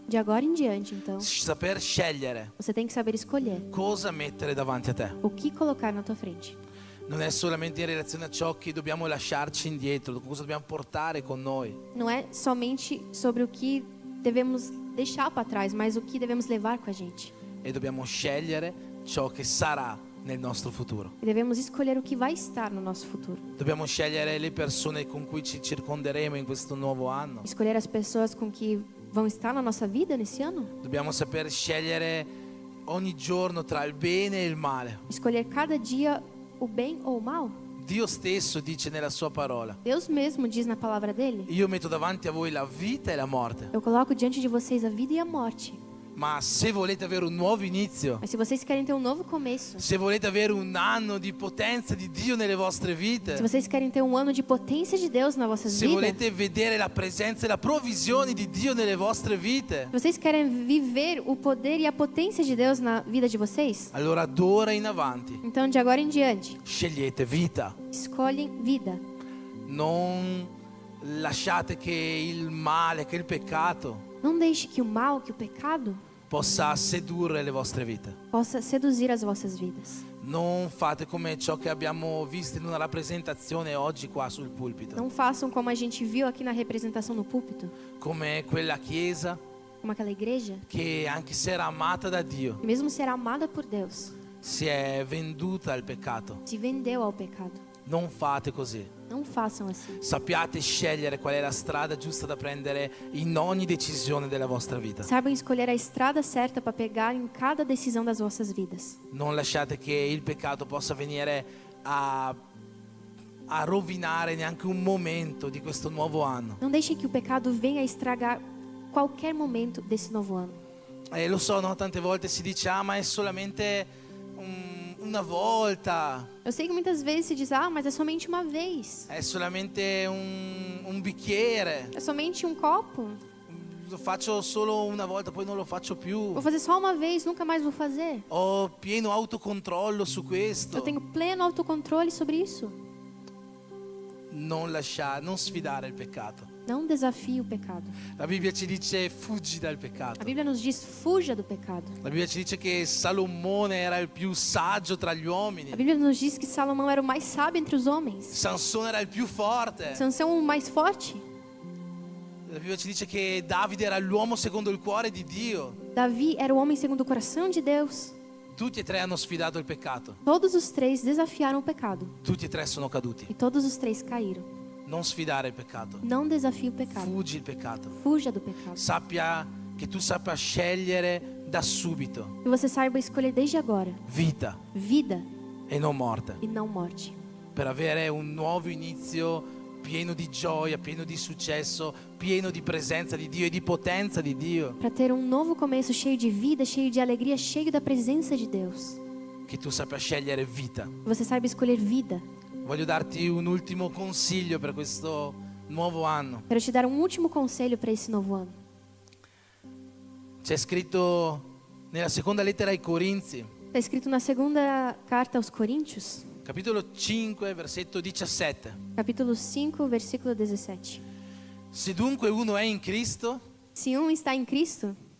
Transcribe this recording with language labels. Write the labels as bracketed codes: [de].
[pt] De agora em diante, então, [it] saper scegliere [pt] você tem que saber escolher [it] cosa mettere davanti a te. [pt] o que colocar na tua frente. [it] Non è solamente in relazione a ciò che dobbiamo lasciarci indietro, cosa dobbiamo portare con noi, [pt] Não é somente sobre o que devemos deixar para trás, mas o que devemos levar com a gente. [it] e dobbiamo scegliere ciò che sarà nel nostro futuro. [pt] E devemos escolher o que vai estar no nosso futuro. [it] Dobbiamo scegliere le persone con cui ci circonderemo in questo nuovo anno. [pt] Escolher as pessoas com que vão estar na nossa vida nesse ano. [it] Dobbiamo saper scegliere ogni giorno tra il bene e il male. [pt] Escolher cada dia o bem ou o mal. [it] Dio stesso dice nella sua parola: [pt] Deus mesmo diz na palavra dele: [it] io metto davanti a voi la vita e la morte. [pt] eu coloco diante de vocês a vida e a morte. [it] Ma se volete avere un nuovo inizio, [pt] Mas se vocês querem ter um novo começo, [it] se volete avere un anno di potenza di Dio nelle vostre [pt] se [it] vite, [pt] vocês querem ter um ano de potência de Deus nas vossas se vidas, [it] volete vedere la presenza e la provvisione di Dio nelle vostre vite, [pt] se vocês querem viver o poder e a potência de Deus na vida de vocês, [it] allora d'ora in avanti [pt] então de agora em diante, [it] scegliete vita. [pt] escolhem vida. [it] Non lasciate che il male, che il peccato [pt] Não deixe que o mal, que o pecado [it] possa sedurre le vostre vite. [pt] possa seduzir as vossas vidas. [it] Non fate come ciò che abbiamo visto in una rappresentazione oggi qua sul pulpito, [pt] Não façam como a gente viu aqui na representação no púlpito, [it] come quella chiesa [pt] como aquela igreja, [it] che anche se era amata da Dio [pt] que mesmo ser amada por Deus, [it] si è venduta al peccato. [pt] se vendeu ao pecado. [it] Non fate così. [pt] Não façam assim. [it] Sappiate scegliere qual è la strada giusta da prendere in ogni decisione della vostra vita. [pt] Saibam escolher a estrada certa para pegar em cada decisão das vossas vidas. [it] Non lasciate che il peccato possa venire a rovinare neanche un momento di questo nuovo anno. [pt] Não deixem que o pecado venha a estragar qualquer momento desse novo ano. [it] E lo so, no? Tante volte si dice: ah, ma è solamente una volta, [pt] Eu sei que muitas vezes se diz, mas é somente uma vez. [it] è solamente un bicchiere, [pt] É somente um copo. [it] lo faccio solo una volta, poi non lo faccio più. [pt] Vou fazer só uma vez, nunca mais vou fazer. [it] Ho pieno autocontrollo su questo. [pt] Eu tenho pleno autocontrole sobre isso. [it] Non sfidare il peccato. [pt] Não desafie o pecado. [it] La Bibbia ci dice: fuggi dal [pt] A [it] peccato. [pt] Bíblia nos diz, fuja do pecado. [it] La Bibbia ci dice che Salomone era il più saggio tra gli [pt] A [it] uomini. [pt] Bíblia nos diz que Salomão era o mais sábio entre os homens. [it] Sansone era il più forte. [pt] Sansão o mais forte. [it] La Bibbia ci dice che Davide era l'uomo secondo il cuore di Dio. [pt] Davi era o homem segundo o coração de Deus. [it] Tutti e tre hanno sfidato il peccato. [pt] Todos os três desafiaram o pecado. [it] Tutti e tre sono caduti. [pt] E todos os três caíram. [it] Non sfidare il peccato. [pt] Não desafie o pecado. [it] Fuggi il peccato. [pt] Fuja do pecado. [it] Che tu sappia scegliere da subito [pt] E você saiba escolher desde agora [it] vita [pt] vida [it] e non morte, [pt] e não morte. [it] per avere un nuovo inizio pieno di gioia, pieno di successo, pieno di presenza di Dio e di potenza di Dio. [pt] Para ter um novo começo cheio de vida, cheio de alegria, cheio da presença de Deus. [it] Che tu sappia scegliere vita. [pt] Que você saiba escolher vida. [it] Voglio darti un ultimo consiglio per questo nuovo anno. [pt] Quero te dar um último conselho para esse novo ano. [it] C'è scritto nella seconda lettera ai Corinzi, [pt] Está escrito na segunda carta aos Coríntios, [it] capitolo 5, versetto 17. [pt] capítulo 5, versículo 17. [it] Se dunque uno è in Cristo, [pt] Se um está em Cristo,